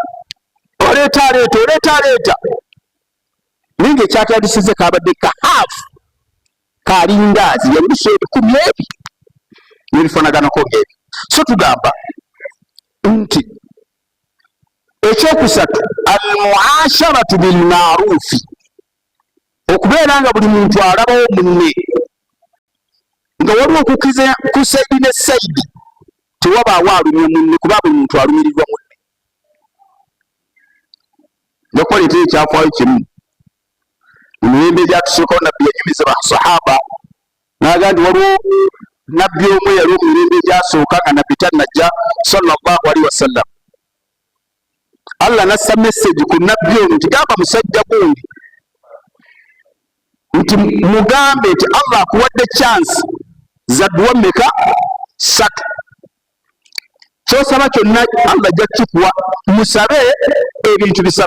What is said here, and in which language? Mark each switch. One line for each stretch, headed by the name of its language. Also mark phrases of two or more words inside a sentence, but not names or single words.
Ganda: oleeta ninga ekyatandisize kabadde ka haafu kalindaazi yalusa 10 ebi n'ebifanaganako ng'ebi so tugamba nti ekyokusatu
Arabic: المعاشرة بالمعروف
Ganda: okubeera nga buli muntu alabawo munne nga waliwo okukiza ku saidi ne saidi, tewabaawo alumya munne kuba buli muntu alumirirwa munne. Njakuleetera ekyafaayo kimu. Mu mirembe egyatusookawo nabbi yanyumiza basahaba n'aga nti waliwo nabbi omu yali mu mirembe egyasooka nga nabbi tannajja
Arabic: صلى الله عليه وسلم.
Ganda: Allah nassa message ku nabbi ono nti gamba musajja gundi nti mugambe nti Allah akuwadde chance za dduwa mmeka? 3. Kyosaba kyonna Allah ajja kukikuwa, musabe ebintu 3.